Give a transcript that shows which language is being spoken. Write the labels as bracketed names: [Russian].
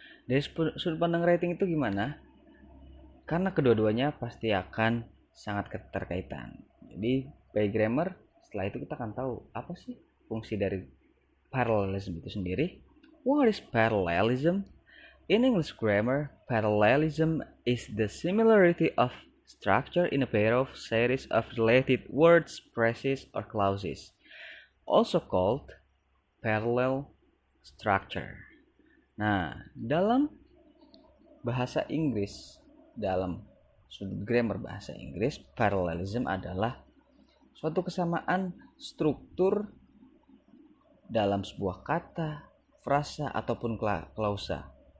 [Indonesian] Dari sudut pandang writing itu gimana? Karena kedua-duanya pasti akan sangat keterkaitan. Jadi [English] by grammar, [Indonesian] setelah itu kita akan tahu apa sih fungsi dari parallelism itu sendiri. [English] What is parallelism? In English grammar, parallelism is the similarity of structure in a pair of series of related words, phrases, or clauses, also called parallel structure. [Indonesian] Nah, dalam bahasa Inggris, dalam sudut grammar bahasa Inggris, parallelism adalah suatu kesamaan struktur dalam sebuah kata, frasa, ataupun klausa.